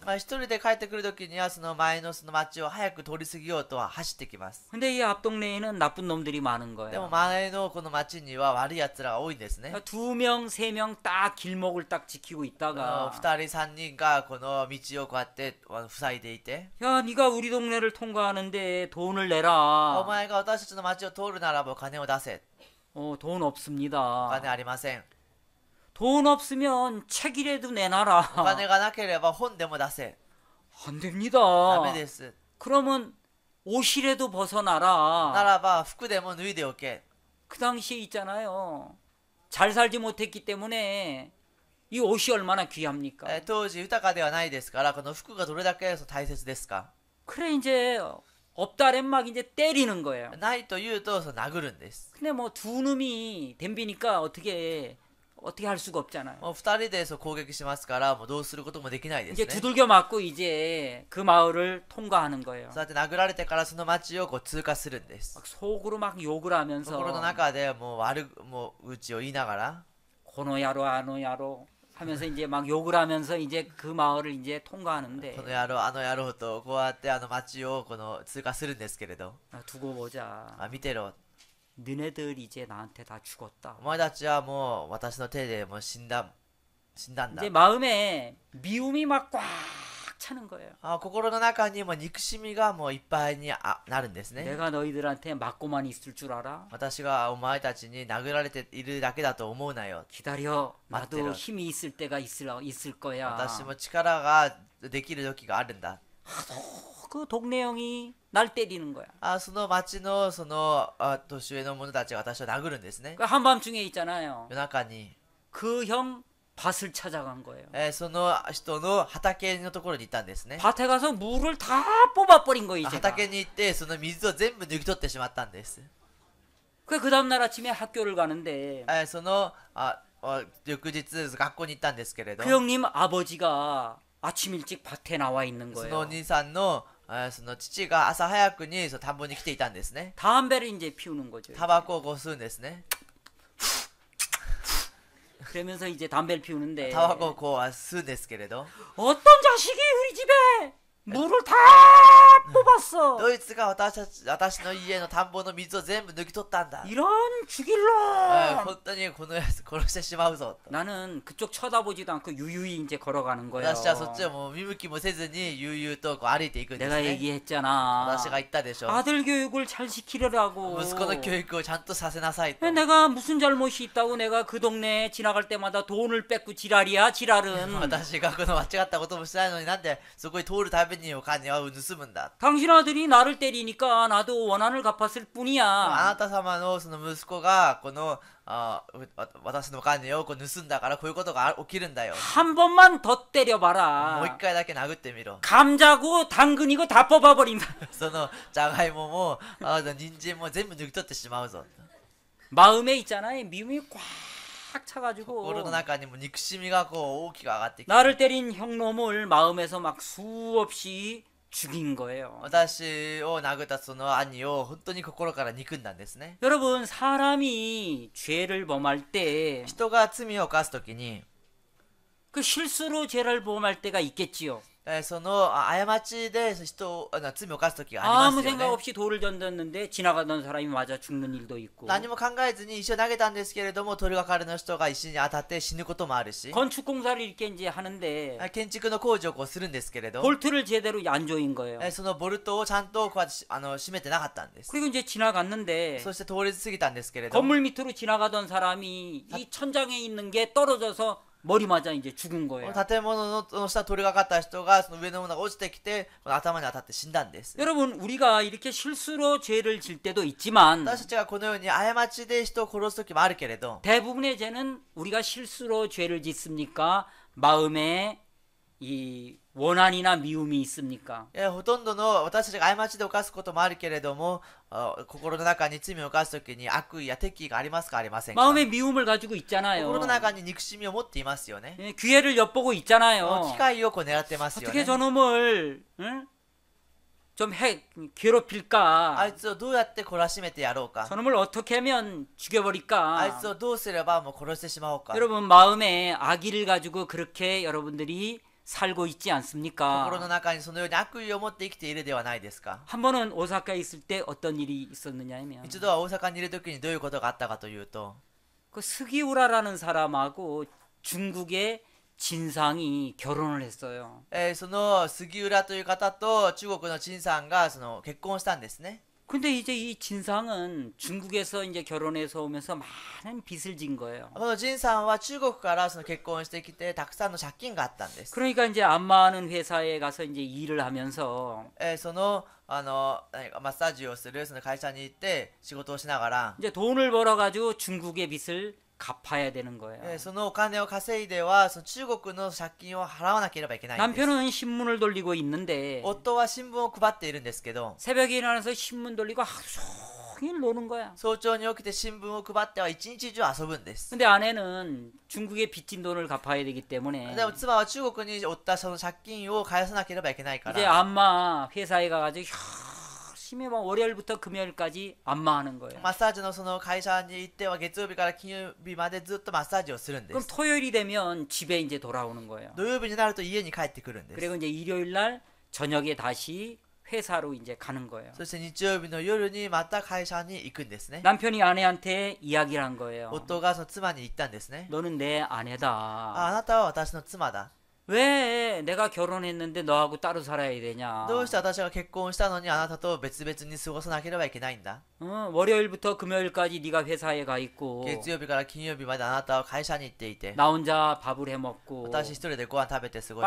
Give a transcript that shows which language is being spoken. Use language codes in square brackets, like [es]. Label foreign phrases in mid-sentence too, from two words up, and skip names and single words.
[ja] 一人で帰ってくるときにはその前のその町を早く通り過ぎようとは走ってきます。 [ko] 근데 이 앞동네에는 나쁜 놈들이 많은 [ja] でも [ko] 거예요. [ja] 前のこの町には悪い奴らが多いんですね。 [ko] 두 명, 세 명 딱 길목을 딱 지키고 있다가 [ja] 2 人3人がこの道をこうやって塞いでいて、 [ko] 야, 네가 우리 동네를 통과하는데 돈을 [ja] お [ko] 내라. [ja] 前が私たちの町を通るならばお金を出せ。 [ko] 돈 [ja] お [ko] 없습니다. [ja] 金ありません。 [ko] 돈 없으면 책이라도 [ja] お [ko] 내놔라. [ja] 金がなければ本でも出せ。 [ko] 안 됩니다. [ja] ダメです。 [ko] 그러면 옷이라도 [ja] な [ko] 벗어나라. [ja] らば服でも脱いでおけ。 [ko] 그 당시에 있잖아요. 잘 살지 못했기 때문에 이 옷이 얼마나 귀합니까? [ja] 当時豊かではないですから、この服がどれだけ大切ですか。 [ko] 그래 이제 없다란 막 이제 때리는 거예요. [ja] ないと言うとその殴るんです。 [ko] 근데 뭐 두 놈이 덤비니까 어떻게 할 수가 없잖아요. [ja] もう2人で攻撃しますから、もうどうすることもできないです [ko] 이제 [ja] ね。 [ko] 두들겨 맞고 이제 그 마을을 통과하는 거예요. [ja] そうやって殴られてからその町を通過するんです。 [ko] 막 속으로 막 욕을 [ja] 心の [ko] 하면서 [ja] 中でもううちを言いながら、この野郎 あの野郎 [ko] 하면서 이제 막 욕을 하면서 이제 그 마을을 이제 통과하는데 [ja] この野郎あの野郎とこうやって町を通過するんですけれど、 [ko] 두고 보자. [ja] 見てろ、 [ko] 너네들 이제 나한테 다 죽었다. [ja] お前たちはもう私の手でもう死んだんだ。 [ko] 이제 마음에 미움이 막 꽉 차는 거예요. [ja] 心の中にも憎しみがもういっぱいになるんですね。 [ko] 내가 너희들한테 맞고만 있을 줄 알아? [ja] 私がお前たちに殴られているだけだと思うなよ。 [ko] 기다려. 맞대로. 나도 힘이 있을 때가 있을 거야. [ja] 私も力ができる時があるんだ。 [ko] 그 동네 형이 날 때리는 거야. [ja] その町の年上の者たちが私を殴るんですね。 [ko] 그 한밤중에 있잖아요. [ja] 夜中に、 [ko] 그 형 밭을 찾아간 거예요. [ja] その人の畑のところに行ったんですね。 [ko] 밭에 가서 물을 다 뽑아버린 거예요. 제가. [ja] 畑に行ってその水を全部抜き取ってしまったんです。 [ko] 그 다음날 아침에 학교를 가는데 [ja] その翌日学校に行ったんですけれど、 [ko] 그 형님 아버지가 아침 일찍 밭에 나와 있는 [ja] そのお [ko] 거예요. [ja] 兄さんのその父が朝早くに田んぼに来ていたんですね。 [ko] 담배를 이제 피우는 거죠. [ja] タバコを吸うんですね。 [ko] 그러면서 이제 담배를 피우는데 [ja] タバコを吸うんですけれど、 [ko] 어떤 자식이 우리 집에 물을 다 뽑았어. [ja] ドイツが私の家の田んぼの水を全部抜き取ったんだ。 [ko] 이런 죽일러. [ja] 本当にこのやつ殺してしまうぞ。 [ko] 나는 그쪽 쳐다보지도 않고 유유히 이제 걸어가는 거예요. [ja] 私はそっちをもう見向きもせずに悠々と歩いていくんです [ko] 내가 [ja] ね。 [ko] 얘기했잖아. [ja] 私が言ったでしょ。 [ko] 아들 교육을 잘 시키려고. [ja] 息子の教育をちゃんとさせなさいと。 [ko] 내가 무슨 잘못이 있다고 내가 그 동네에 지나갈 때마다 돈을 뺏고 지랄이야 지랄은. [ja] 私がこの間違ったこともしてないのになんでそこに通るたびにお金を盗むんだ。 [ko] 당신 아들이 나를 때리니까 나도 원한을 갚았을 [ja] あ [ko] 뿐이야. [ja] なた様のその息子がこの私のお金を盗んだからこういうことが起きるんだよ。 [ko] 한 번만 더 [ja] もう一 [ko] 때려봐라. [ja] 回だけ殴ってみろ。 [ko] 감자고 당근이고 다 뽑아버린다. [ja] そのじゃがいもも人参も全部抜き取ってしまうぞ。 [ko] 마음에 있잖아요. 미움이 꽉 차가지고 [ja] 心の中にも憎しみが大きく上がってきて、 [ko] 나를 때린 형놈을 마음에서 막 수없이 죽인 거예요. [ja] 私を殴ったその兄を本当に心から憎んだんですね。 [ko] 여러분 사람이 죄를 범할 때 그 [ja] 人が罪を犯すときに、 [ko] 실수로 죄를 범할 때가 있겠지요. [ja] その過ちで人罪を犯すときがあり [ko] 아무 [ja] ますよ [ko] 생각 [ja] ね。 [ko] 없이 돌을 던졌는데 지나가던 사람이 맞아 죽는 일도 있고 [ja] 何も考えずに石を投げたんですけれども、取りがかりの人が石に当たって死ぬこともあるし、 [ko] 건축공사를 이렇게 이제 하는데 [ja] 建築の工事をするんですけれど、 [ko] 볼트를 제대로 안 조인 거예요. [ja] そのボルトをちゃんとこうやって締めてなかったんです。 [ko] 그리고 이제 지나갔는데 [ja] そして通り過ぎたんですけれど、 [ko] 건물 밑으로 지나가던 사람이 이 천장에 있는 게 떨어져서 머리 맞아 이제 죽은 거예요. [ja] 建物の下通りがかった人がその上のものが落ちてきてこの頭に当たって死んだんです。 [ko] 여러분 우리가 이렇게 실수로 죄를 질 때도 있지만 [ja] 私たちがこのように過ちで人を殺す時もあるけれど、 [ko] 대부분의 죄는 우리가 실수로 죄를 짓습니까? 마음에 이 원한이나 미움이 있습니까? [ja] ほとんどの私たちが過ちで犯すこともあるけれども、心の中に罪を犯す時に悪意や敵意がありますかありませんか。 [ko] 마음에 미움을 가지고 [ja] 心 [ko] 있잖아요. [ja] の中に憎しみを持っていますよね。 [ko] 예, 기회를 엿보고 있잖아요. [ja] 機会を狙ってますよ [ko] 어떻게 [ja] ね。 [ko] 저놈을 응? 좀 괴롭힐까? [ja] あいつをどうやって懲らしめてやろうか。 [ko] 저놈을 어떻게 하면 [ja] あい [ko] 죽여버릴까? [ja] つをどうすればもう殺してしまおうか。 [ko] 여러분 마음에 악의를 가지고 그렇게 여러분들이 살고 있지 [ja] 心の [ko] 않습니까? [ja] 中にそのように悪意を持って生きているではないですか。 [ko] 한 번은 오사카에 있을 때 어떤 일이 있었느냐 하면 [ja] 一度は大阪にいる時にどういうことがあったかというと、 [ko] 그 스기우라라는 사람하고 중국의 진상이 결혼을 했어요. [ja] その杉浦という方と中国の陳さんがその結婚したんですね。 [ko] 근데 이제 이 진상은 중국에서 이제 결혼해서 오면서 많은 빚을 진 거예요. [ja] この陳さんは中国からその結婚してきてたくさんの借金があったんです。 [ko] 그러니까 이제 안마하는 회사에 가서 이제 일을 하면서 [ja] その何かマッサージをするその会社に行って仕事をしながら、 [ko] 이제 돈을 벌어가지고 중국의 빚을 갚아야 되는 거예요. [ja] そのお金を稼いではその中国の借金を払わなければいけないんです。 [ko] 남편은 신문을 돌리고 있는데 [ja] 夫は新聞を配っているんですけど、 [ko] 새벽에 일어나서 신문 돌리고 하루 종일 노는 거야. [ja] 早朝に起きて新聞を配っては一日中遊ぶんです。 [ko] 근데 아내는 중국에 빚진 돈을 갚아야 되기 때문에 [ja] でも妻は中国に負ったその借金を返さなければいけないか [ko] 이제 [ja] ら、 [ko] 안마 회사에 가가지고 열심히 막 월요일부터 금요일까지 안마하는 거예요. [ja] マッサージのその会社に行っては月曜日から金曜日までずっとマッサージをするんで [ko] 그럼 [ja] す。 [ko] 토요일이 되면 집에 이제 돌아오는 거예요. [ja] 土曜日になると家に帰ってくるんです。 [ko] 그리고 이제 일요일 날 저녁에 다시 회사로 이제 가는 거예요. [ja] そして日曜日の夜にまた会社に行くんですね。 [ko] 남편이 아내한테 이야기를 한 거예요. [ja] 夫がその妻に言ったんですね。 [ko] 너는 내 [ja] あ [ko] 아내다. [ja] なたは私の妻だ。 [ko] 왜 내가 결혼했는데 너하고 따로 살아야 되냐? [ja] どうして私が結婚したのにあなたと別々に過ごさなければいけないんだ。 [ko] 월요일부터 금요일까지 네가 회사에 가 있고 [ja] 月曜日から金曜日まであなたは会社に行っていて、 [ko] 나 혼자 밥을 해 먹고 [ja] 私一人でご飯食べて過ごし